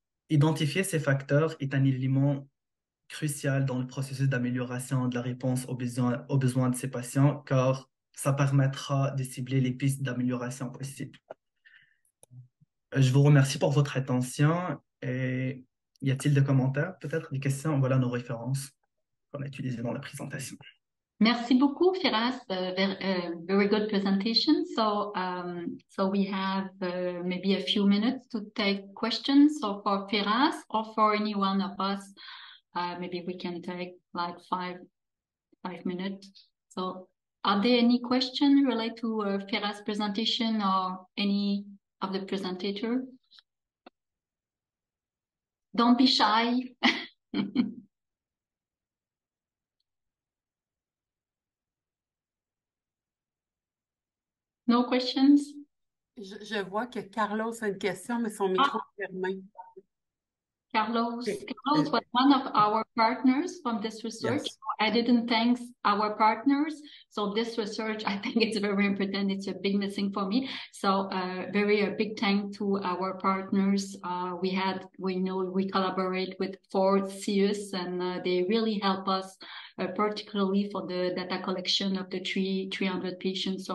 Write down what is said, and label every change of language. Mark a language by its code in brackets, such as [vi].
[fr] Identifier ces facteurs est un élément crucial dans le processus d'amélioration de la réponse aux besoins de ces patients, car ça permettra de cibler les pistes d'amélioration possibles. Je vous remercie pour votre attention. Et y a-t-il des commentaires, peut-être des questions? Voilà nos références qu'on a utilisées dans la présentation. Merci beaucoup, [en] Firas. Very good presentation. So we have maybe a few minutes to take questions. So for Firas or for any one of us, maybe we can take like five minutes. So are there any questions related to Firas' presentation or any of the presentator? Don't be shy. No questions? [fr] Je vois que Carlos a une question, mais son micro est fermé. [en] Carlos was one of our partners from this research. Yes. I didn't thank our partners. So this research, I think it's very important. It's a big missing for me. So a big thank to our partners. We collaborate with 4 CIUSSS and they really help us, particularly for the data collection of the 300 patients.